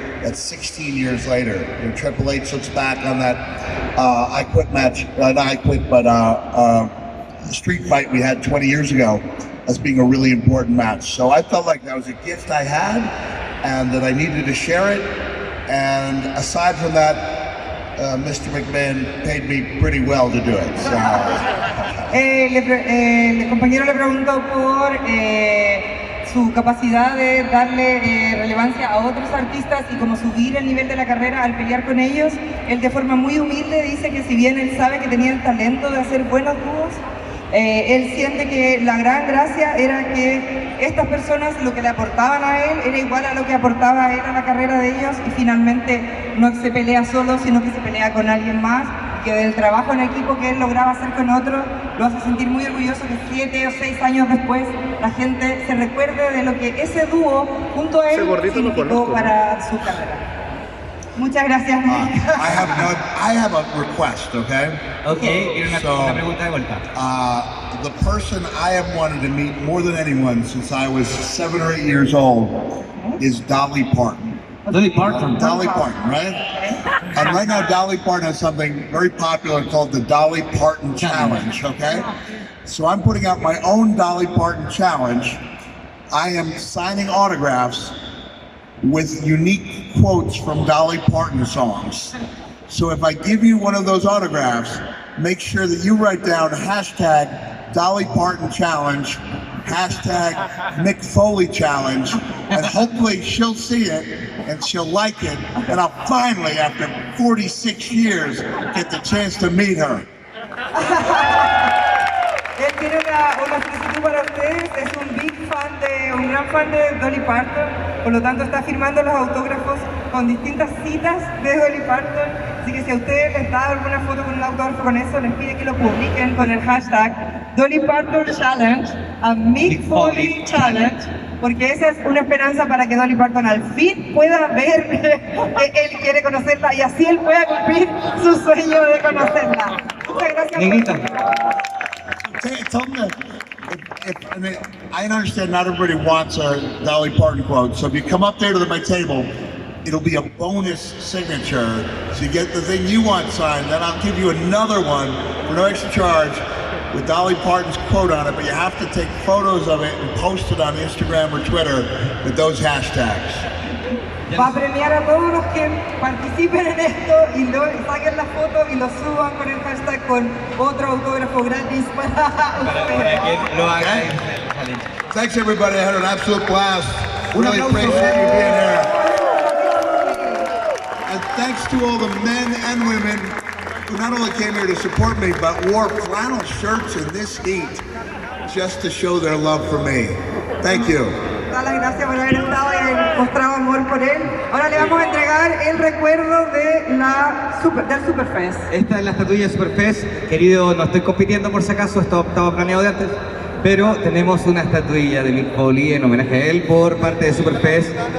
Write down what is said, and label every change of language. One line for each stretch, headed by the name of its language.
English: That's 16 years later. You know, Triple H looks back on that I Quit match, not I Quit, but street fight we had 20 years ago as being a really important match. So I felt like that was a gift I had and that I needed to share it. And aside from that, Mr. McMahon paid me pretty well to do it. So.
Spanish: El compañero le preguntó por su capacidad de darle relevancia a otros artistas y como subir el nivel de la carrera al pelear con ellos. Él de forma muy humilde dice que si bien él sabe que tenía el talento de hacer buenos dúos, él siente que la gran gracia era que estas personas lo que le aportaban a él era igual a lo que aportaba él a la carrera de ellos y finalmente no se pelea solo, sino que se pelea con alguien más, que del trabajo en equipo que él lograba hacer con otros lo hace sentir muy orgulloso que 7 o 6 años después la gente se recuerde de lo que ese dúo junto a él significó para su carrera. Muchas gracias.
English: I have a request, okay?
Spanish: Okay, una pregunta de vuelta.
English: The person I have wanted to meet more than anyone since I was 7 or 8 years old is Dolly Parton. Dolly Parton. Dolly Parton, right? And right now Dolly Parton has something very popular called the Dolly Parton Challenge, okay? So I'm putting out my own Dolly Parton Challenge. I am signing autographs with unique quotes from Dolly Parton songs. So if I give you one of those autographs, make sure that you write down hashtag Dolly Parton Challenge, hashtag Mick Foley Challenge, and hopefully she'll see it and she'll like it, and I'll finally, after 46 years, get the chance to meet her.
Spanish: Él tiene una solicitud para ustedes, es un gran fan de Dolly Parton, por lo tanto está firmando los autógrafos con distintas citas de Dolly Parton, así que si a ustedes les da alguna foto con un autógrafo con eso, les pide que lo publiquen con el hashtag Dolly Parton Challenge, a Mick Foley Challenge, porque esa es una esperanza para que Dolly Parton al fin pueda ver que él quiere conocerla y así él pueda cumplir su sueño de conocerla. Muchas gracias.
English: Tell them that I mean, I understand not everybody wants a Dolly Parton quote, so if you come up there to my table, it'll be a bonus signature. So you get the thing you want signed, then I'll give you another one for no extra charge with Dolly Parton's quote on it, but you have to take photos of it and post it on Instagram or Twitter with those hashtags.
Spanish: Va a premiar a todos los que participen en esto y saquen la foto y lo suban con el hashtag con otro autógrafo gratis para que lo hagan.
English: Thanks everybody, I had an absolute blast. Really appreciate you being here. And thanks to all the men and women who not only came here to support me, but wore flannel shirts in this heat just to show their love for me. Thank you.
Spanish: Las gracias por haber estado y haber mostrado amor por él. Ahora le vamos a entregar el recuerdo de del Superfest. Esta es la estatuilla de Superfest. Querido, no estoy compitiendo por si acaso, esto estaba planeado de antes, pero tenemos una estatuilla de Mick Foley en homenaje a él por parte de Superfest.